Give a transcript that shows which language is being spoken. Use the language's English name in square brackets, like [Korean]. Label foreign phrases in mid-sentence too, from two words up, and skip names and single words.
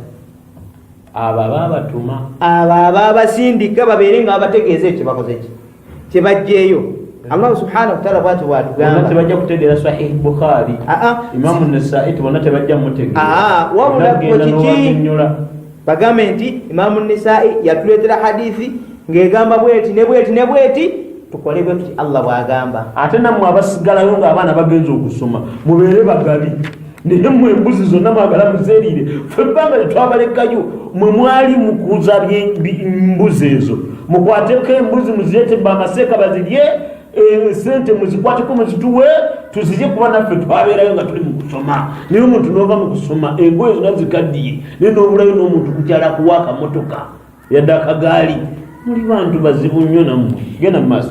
[Ganda] abo ababatuma abo ababasindika babeerenga babategeeza ekyo bakoze ki kye bajjeeyo [Arabic] الله سبحانه وتعالى [Ganda] bwatu watugamba tebajja kutegeera Sahih Bukhari Imam an-Nasa'i tubona tebajja mutegeera wabula kiki bagambe nti Imam an-Nasa'i yatuleetera hadithi ng'egamba bweti ne bweti tukole bwe tuti Allah bwagamba ate nammwe abasigalayo ng'abaana bagenza okusoma mubeere bagali naye mmwe embuzi zonna mwagala muzeeriire ffe ebbanga lyetwabalekayo mwe mwali mukuza mbuzi ezo mukwateko embuzi muzireete amaseeka bazirye sente muzikwateko muzituwe tuzirye kuba naffe twabeerayo nga tuli mu kusoma naye omuntu n'ova mu kusoma engoye zonna zikaddiye naye n'obulayo n'omuntu kukyala kuwa akamotoka yadde akagaali muli bantu bazibu nnyo nammwe genda mu maaso